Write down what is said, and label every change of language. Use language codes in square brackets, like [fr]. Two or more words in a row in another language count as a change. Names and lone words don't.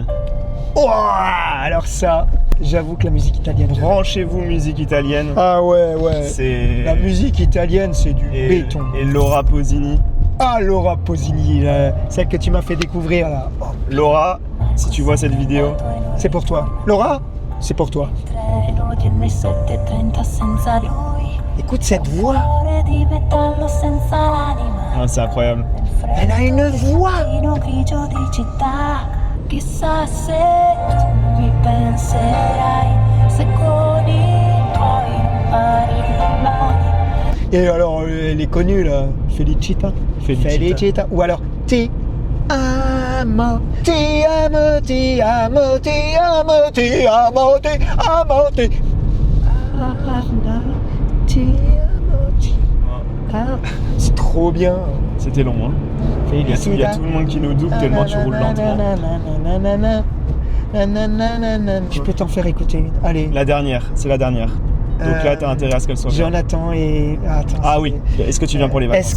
[fr] Oh, alors ça, j'avoue que la musique italienne. Branchez-vous musique italienne. Ah ouais. C'est... La musique italienne, c'est du béton. Et Laura Pausini. Ah, Laura Pausini, celle que tu m'as fait découvrir là. Oh. Laura, si tu vois cette vidéo, C'est pour toi. Laura, c'est pour toi. [it] Treno di alle 7:30 senza lui. [fr] Écoute cette voix. [it] Ore di metallo senza l'anima. [fr] c'est incroyable. Elle a une voix. [it] Freddo grigio di città. Chissà se tu mi penserai, se con i tuoi non parli mai. [fr] Et alors, elle est connue là. Felicita. Felicita. Ou alors, [it] ti amo, ti amo, ti amo, ti amo, ti amo, ti amo, ti amo. [fr] C'est trop bien. C'était long, hein. Il y a tout le monde qui nous double tellement tu roules lentement. Je peux t'en faire écouter une. Allez. La dernière, c'est la dernière. Donc là, t'as intérêt à ce qu'elle soit bien. Jonathan et... Attends, Ah oui, est-ce que tu viens pour les vacances?